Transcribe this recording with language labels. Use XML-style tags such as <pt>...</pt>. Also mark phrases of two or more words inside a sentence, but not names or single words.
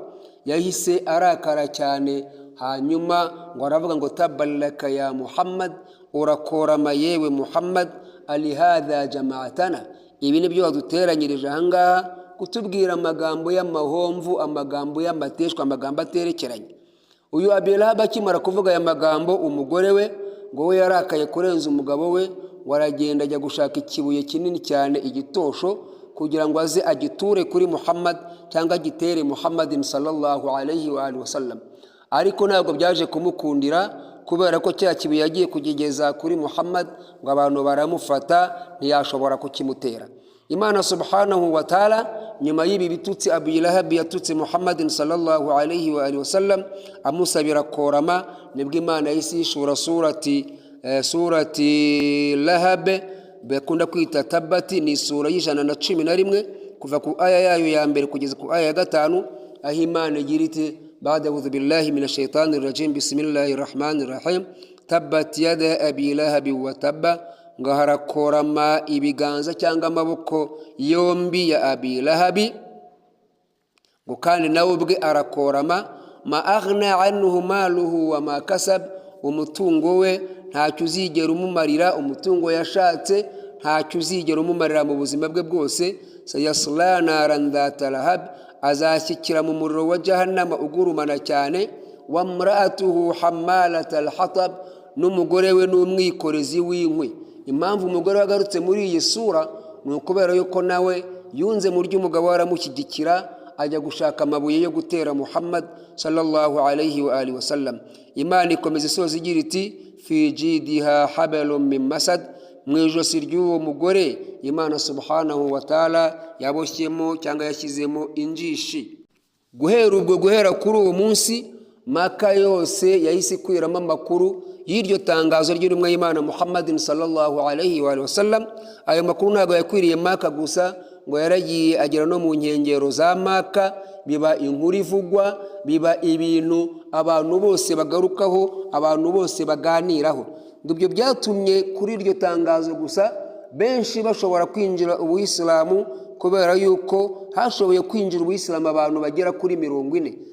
<rw>Yahise arakara cyane, hanyuma ngo aravuga ngo</rw> <ar>تبا لك يا محمد,</ar> <rw>urakorama yewe Muhammad,</rw> <ar>ألهذا جمعتنا,</ar> <rw>ibi nibyo waduteranyirije ahangaha kutubwira amagambo y'amahomvu, amagambo y'amateshwa, amagambo aterekeranye. Uyu Abu Lahab akimara kuvuga aya magambo, umugore we ngo we yarakaye kurenza umugabo we, waragenda ajya gushaka ikibuye kinini cyane, igitosho, kugira ngo aze agiture kuri Muhammad cyangwa agitere Muhammadin</rw> <ar>صلى الله عليه وآله وسلم.</ar> <rw>Ariko ntabwo byaje kumukundira, kubera ko cya kibuye yagiye kugigeza kuri Muhammad ngo abantu baramufata, ntiyashobora kukimutera. Imana</rw> <ar>سبحانه وتعالى</ar> <rw>nyuma y'ibi bitutsi Abu Lahab yatutse Muhammadin</rw> <ar>صلى الله عليه وآله وسلم</ar> <rw>amusabira korama, nibwo Imana yisishura surati Lahab bakunda kwita Tabati, ni sura y'111 kuva ku aya yayo ya mbere kugeza ku aya ya 5, aho Imana igira iti</rw> <ar>بعد أعوذ بالله من الشيطان الرجيم بسم الله الرحمن الرحيم تبت يدا أبي لهب وتب,</ar> <rw>ngo harakorama ibiganza cyangwa amaboko yombi ya Abi Lahabi, ngo kandi nawe ubwe arakorama.</rw> <ar>ما أغنى عنه ماله وما كسب,</ar> <rw>umutungo we ntacyo uzigera umumarira, umutungo yashatse ntacyo uzigera umumarira mu buzima bwe bwose.</rw> <ar>سيصلى نارا ذات لهب,</ar> <rw>azashyikira mu muriro wa jahannama ugurumana cyane.</rw> <ar>وامرأته حمالة الحطب,</ar> <rw>n'umugore we n'umwikorezi w'inkwi. Impamvu umugore wagarutse muri iyi sura ni ukubera yuko nawe yunze mu ry'umugabo waramushyigikira ajya gushaka amabuye yo gutera Muhammad</rw> <ar>صلى الله عليه وآله وسلم.</ar> <rw>Imana ikomeza isoza igira iti</rw> <ar>في جيدها حبل من مسد,</ar> <rw>mu ijosi ry'uwo mugore Imana</rw> <ar>سبحانه وتعالى</ar> <rw>yaboshyemo cyangwa yashyizemo injishi. Guhera kuri uwo munsi Maka yose yahise kwiramo amakuru y'iryo tangazo ry'intumwa y'Imana Muhammadin</rw> <ar>صلى الله عليه وسلم.</ar> <rw>Ayo makuru ntabwo yakwiriye Maka gusa, ngo yaragiye agera no mu nkengero za Maka, biba inkuru ivugwa, biba ibintu abantu bose bagarukaho, abantu bose baganiraho. Ibyo byatumye kuri iryo tangazo gusa benshi bashobora kwinjira ubuyisilamu, kubera yuko hashoboye kwinjira ubuyisilamu abantu bagera kuri 40.</rw>